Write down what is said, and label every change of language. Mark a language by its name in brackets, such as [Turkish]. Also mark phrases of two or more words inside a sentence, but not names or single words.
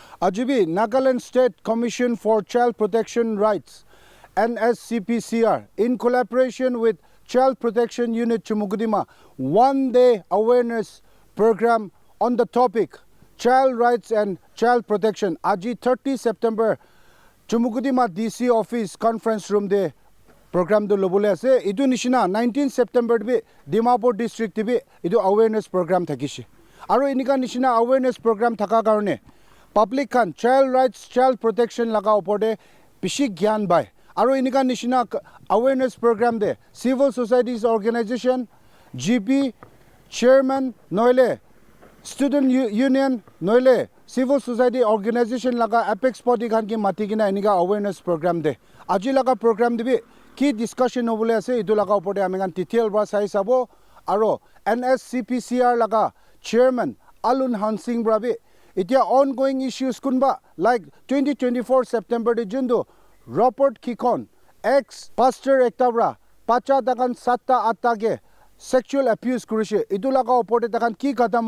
[English] Ajibi Nagaland State Commission for Child Protection Rights NSCPCR in collaboration with Child Protection Unit Chumugudima one-day awareness program on the topic child rights and child protection. [Naga Pidgin] Aji 30 September Chumugudima DC office [English] conference room [Naga Pidgin] de program do lobole ase idu nishina 19 September be Dimapur district be idu [English] awareness program [Naga Pidgin] thakishi aro inika nishina awareness program thaka karone public kan [English] child rights child protection [Naga Pidgin] laga opode bishi gyan bai aro inika nishina [English] awareness program [Naga Pidgin] de [English] civil societies organization GP chairman [Naga Pidgin] noile [English] student union [Naga Pidgin] noile [English] civil society organization [Naga Pidgin] laga [English] apex body [Naga Pidgin] kan ki mati kina inika [English] awareness program [Naga Pidgin] de aji laga program de bi ki discussion obole ase idu laga opode amengan detail ba sai sabo aro NSCPCR laga chairman Alun Hansing brabi itia [English] ongoing issues [Naga Pidgin] kunba like 2024 September de jundu report Kikon [English] ex pastor [Naga Pidgin] ektabra pacha dakan satta atta [English] sexual abuse [Naga Pidgin] kurishe idu laga opode takan ki kadam